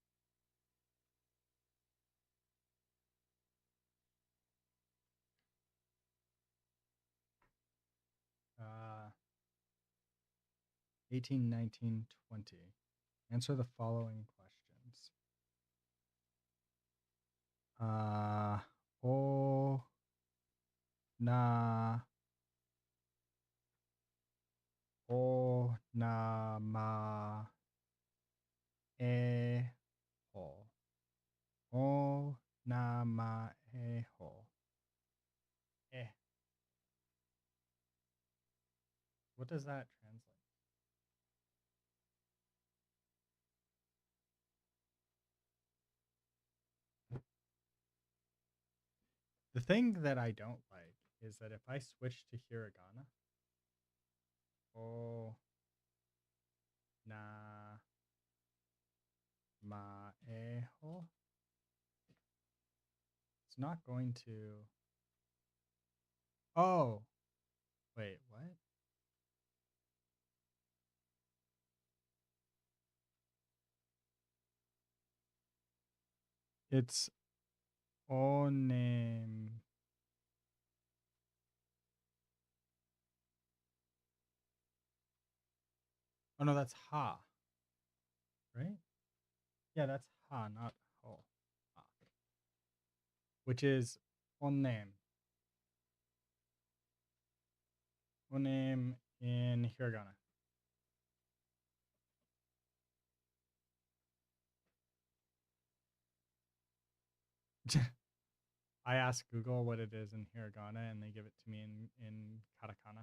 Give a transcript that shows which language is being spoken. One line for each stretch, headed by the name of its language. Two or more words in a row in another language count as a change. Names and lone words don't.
English: Uh, 18, 19, 20. Answer the following questions.
Japanese: お な ま え ほ. お な ま え ほ. Eh.
English: What does that translate? The thing that I don't like is that if I switch to hiragana,
Japanese: お な ま え ほ,
English: it's not going to Oh, wait, what? It's onem. Oh no, that's ha, right? Yeah, that's ha, not ho. Ha. Which is onem. Onem in hiragana. I ask Google what it is in hiragana and they give it to me in katakana.